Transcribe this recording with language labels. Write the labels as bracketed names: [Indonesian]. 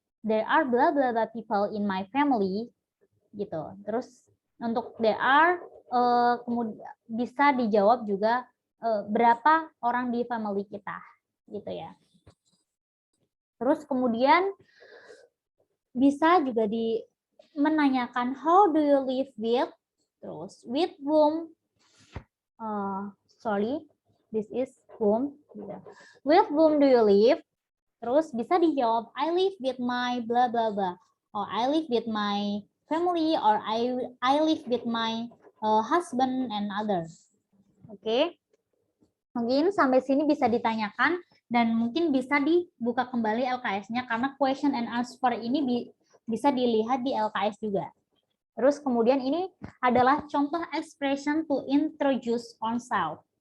[English] There are bla bla bla people in my family [Indonesian] gitu. Terus untuk [English] there are [Indonesian] kemudian bisa dijawab juga berapa orang di family kita gitu ya. Terus kemudian bisa juga menanyakan [English] how do you live with, terus with whom, sorry, this is whom, with whom do you live, terus bisa dijawab I live with my blah blah blah, or I live with my family, or I live with my husband and others. [Indonesian] Oke. Mungkin sampai sini bisa ditanyakan dan mungkin bisa dibuka kembali LKS-nya karena [English] question and answer [Indonesian] ini bisa dilihat di LKS juga. Terus kemudian ini adalah contoh [English] expression to introduce oneself.